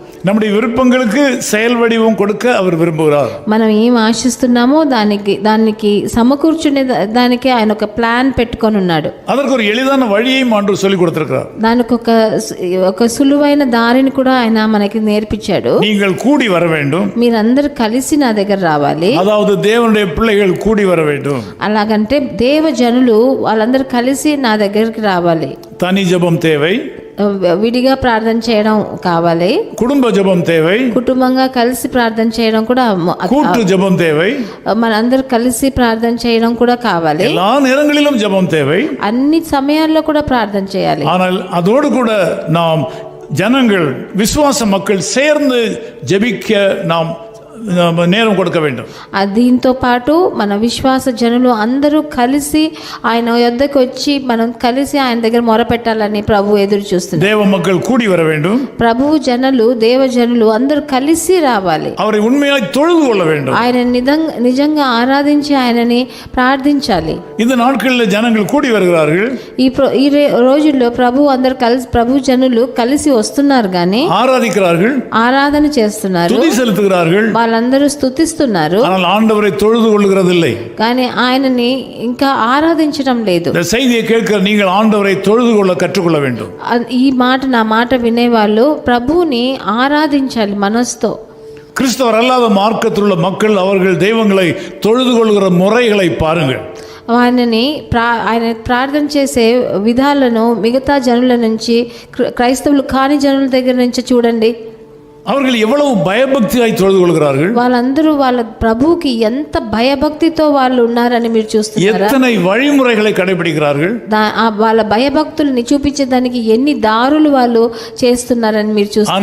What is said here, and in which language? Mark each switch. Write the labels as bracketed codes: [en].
[ta] நம்முடைய விருப்பங்களுக்கு செயல் வடிவம் கொடுக்க அவர் விரும்புகிறார். [te] మనం ఏం ఆశిస్తున్నామో దానికి సమకూర్చునే దానికి ఆయన ఒక ప్లాన్ పెట్టుకొని ఉన్నాడు. [ta] அதற்கு ஒரு எளிதான வழியையும் ஆண்டவர் சொல்லி கொடுத்திருக்கிறார். [te] దానికి ఒక సులువైన దారిని కూడా ఆయన మనకి నేర్పించాడు. [ta] நீங்கள் கூடி வர வேண்டும், [te] మీరందరూ కలిసి నా దగ్గర రావాలి. [ta] அதாவது தேவனுடைய பிள்ளைகள் கூடி வர வேண்டும். [te] అలాగంటే దేవ జనులు వాళ్ళందరూ కలిసి నా దగ్గరికి రావాలి. [ta] தனி ஜெபம் தேவை, [te] విడిగా ప్రార్థన చేయడం కావాలి. [ta] குடும்ப ஜெபம் தேவை, [te] కుటుంబంగా కలిసి ప్రార్థన చేయడం కూడా, [ta] கூட்டு ஜெபம் தேவை, [te] మనందరూ కలిసి ప్రార్థన చేయడం కూడా కావాలి. [ta] எல்லா நேரங்களிலும் ஜெபம் தேவை. [te] అన్ని సమయాల్లో కూడా ప్రార్థన చేయాలి. [ta] ஆனால் அதோடு கூட நாம் ஜனங்கள் விசுவாச மக்கள் சேர்ந்து ஜெபிக்க நாம் நேரம் கொடுக்க வேண்டும். [te] దీంతో పాటు మన విశ్వాస జనులు అందరూ కలిసి ఆయన యొద్దకు వచ్చి మనం కలిసి ఆయన దగ్గర మొరపెట్టాలని ప్రభు ఎదురు చూస్తున్నారు. [ta] தேவ மக்கள் கூடி வர வேண்டும். [te] ప్రభువు జనులు, దేవ జనులు అందరూ కలిసి రావాలి. [ta] அவரை உண்மையாய் தொழுது கொள்ள வேண்டும். [te] ఆయన నిజంగా ఆరాధించి ఆయనని ప్రార్థించాలి. [ta] இந்த நாட்களில் ஜனங்கள் கூடி வருகிறார்கள். [te] ఈ రోజుల్లో ప్రభు జనులు కలిసి వస్తున్నారు గాని [ta] ஆராதிக்கிறார்கள், [te] ఆరాధన చేస్తున్నారు, [ta] துதி செலுத்துகிறார்கள், [te] వాళ్ళందరూ స్తుతిస్తున్నారు. [ta] ஆனால் ఆண்டவரை தொழுது கொள்கிறதில்லை. [te] కానీ ఆయనని ఇంకా ఆరాధించడం లేదు. [ta] இந்த செய்தியை கேட்கிற நீங்கள் ஆண்டவரை தொழுது கொள்ள கற்றுக்கொள்ள வேண்டும். [te] నా మాట వినేవాళ్ళు ప్రభువుని ఆరాధించాలి మనసుతో. [ta] கிறிஸ்தவர் அல்லாத மார்க்கத்தில் உள்ள மக்கள் அவர்கள் தெய்வங்களை தொழுது கொள்கிற முறைகளை பாருங்கள். [te] ఆయన ప్రార్థన చేసే విధాలను మిగతా జనుల నుంచి, క్రైస్తవులు కాని జనుల దగ్గర నుంచి చూడండి. [ta] அவர்கள் எவ்வளவு பயபக்தியாய் தொழுது கொள்கிறார்கள். [te] వాళ్ళందరూ వాళ్ళ ప్రభువుకి ఎంత భయభక్తితో వాళ్ళు ఉన్నారని మీరు చూస్తున్నారా? [ta] எத்தனை வழிமுறைகளை கடைபிடிக்கிறார்கள். [te] వాళ్ళ భయభక్తుల్ని చూపించేదానికి ఎన్ని దారులు వాళ్ళు చేస్తున్నారని మీరు చూస్తున్నారు.